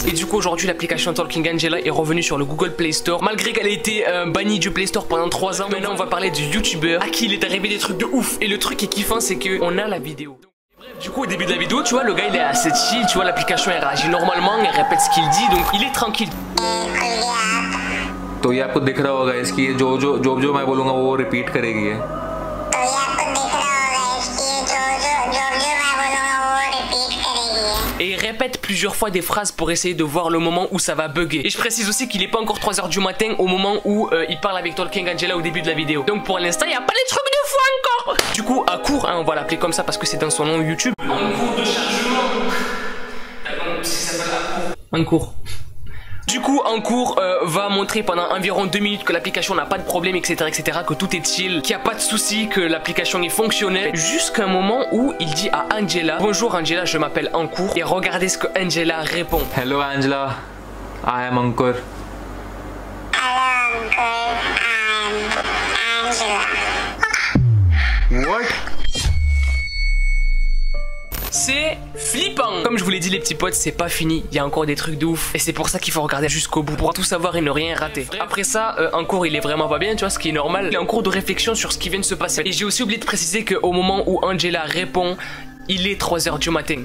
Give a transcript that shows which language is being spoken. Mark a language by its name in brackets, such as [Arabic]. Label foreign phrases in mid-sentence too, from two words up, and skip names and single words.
[French] Et du coup, aujourd'hui, l'application Talking Angela est revenue sur le Google Play Store. Malgré qu'elle ait été bannie du Play Store pendant 3 ans. Maintenant, on va parler du YouTuber à qui il est arrivé des trucs de ouf. Et le truc qui est kiffant, c'est que on a la vidéo. Du coup au début de la vidéo tu vois le gars il est assez chill, tu vois l'application elle réagit normalement, elle répète ce qu'il dit donc il est tranquille. [Hindi] तो ये आपको दिख रहा होगा इसकी जो मैं बोलूँगा वो रिपीट करेगी ये [French] Et il répète plusieurs fois des phrases pour essayer de voir le moment où ça va bugger. Et je précise aussi qu'il n'est pas encore 3h du matin au moment où il parle avec Talking Angela au début de la vidéo. Donc pour l'instant il n'y a pas les trucs de fou encore. Du coup à court, hein, on va l'appeler comme ça parce que c'est dans son nom YouTube. En cours de chargement. En cours. Du coup, en cours, va montrer pendant environ 2 minutes que l'application n'a pas de problème, etc., que tout est chill, qu'il n'y a pas de souci, que l'application est fonctionnelle, jusqu'à un moment où il dit à Angela, bonjour Angela, je m'appelle Ankur, et regardez ce que Angela répond. [English] Hello Angela, I am Ankur. Hello Ankur, I'm Angela. What? [French] C'est flippant. Comme je vous l'ai dit les petits potes, c'est pas fini, il y a encore des trucs de ouf. Et c'est pour ça qu'il faut regarder jusqu'au bout, pour tout savoir et ne rien rater. Après ça, en cours il est vraiment pas bien, tu vois, ce qui est normal. Il est en cours de réflexion sur ce qui vient de se passer. Et j'ai aussi oublié de préciser qu'au moment où Angela répond, il est 3h du matin.